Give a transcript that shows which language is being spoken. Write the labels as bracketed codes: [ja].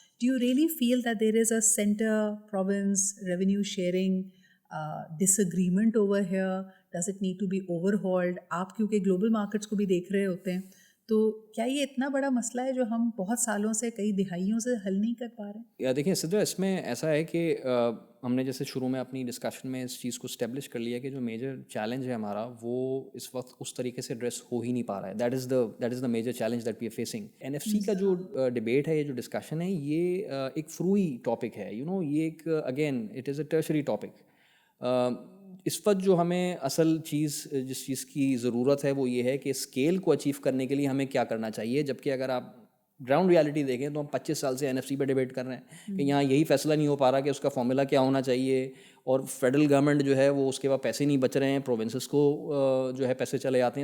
[en] Do you really feel that there is a centre province revenue sharing disagreement over here? Does it need to be overhauled? [ur] آپ کیونکہ global markets کو بھی دیکھ رہے ہوتے ہیں, تو کیا یہ اتنا بڑا مسئلہ ہے جو ہم بہت سالوں سے, کئی دہائیوں سے حل نہیں کر پا رہے ہیں؟ یا دیکھیں صدر, اس میں ایسا ہے کہ ہم نے جیسے شروع میں اپنی ڈسکشن میں اس چیز کو اسٹیبلش کر لیا کہ جو میجر چیلنج ہے ہمارا وہ اس وقت اس طریقے سے ایڈریس ہو ہی نہیں پا رہا ہے. [en] That is the major challenge that we are facing. [ur] NFC کا جو ڈبیٹ ہے, یہ جو ڈسکشن ہے, یہ ایک فروئی ٹاپک ہے. یہ ایک [en] Again it is a tertiary topic. [ur] اس وقت جو ہمیں اصل چیز جس چیز کی ضرورت ہے وہ یہ ہے کہ اسکیل کو اچیو کرنے کے لیے ہمیں کیا کرنا چاہیے. جبکہ اگر آپ گراؤنڈ ریالٹی دیکھیں تو ہم 25 سال سے NFC پہ ڈیبیٹ کر رہے ہیں کہ یہاں یہی فیصلہ نہیں ہو پا رہا کہ اس کا فارمولا کیا ہونا چاہیے, اور فیڈرل گورنمنٹ جو ہے وہ اس کے بعد پیسے نہیں بچ رہے ہیں, پروونسز کو جو ہے پیسے چلے جاتے ہیں.